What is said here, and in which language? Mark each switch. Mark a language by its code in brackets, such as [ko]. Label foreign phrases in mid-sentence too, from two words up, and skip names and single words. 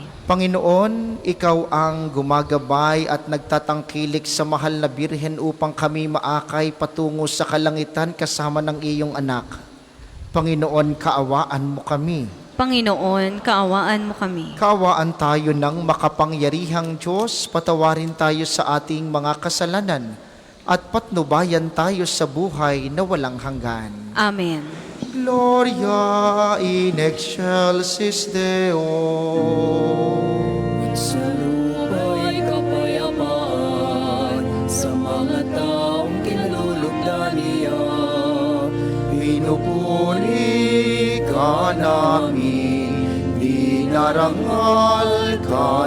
[tl] Panginoon, Ikaw ang gumagabay at nagtatangkilik sa mahal na Birhen upang kami maakay patungo sa kalangitan kasama ng iyong anak. Panginoon, kaawaan mo kami. Panginoon, kaawaan mo kami. Kaawaan tayo ng makapangyarihang Diyos, patawarin tayo sa ating mga kasalanan, at patnubayan tayo sa buhay na walang hanggan. Amen. [la] Gloria in excelsis Deo. [tl] Sa lupa'y kapayapaan sa mga taong kinalulugdan niya. Pinupuri ka namin, dinarangal ka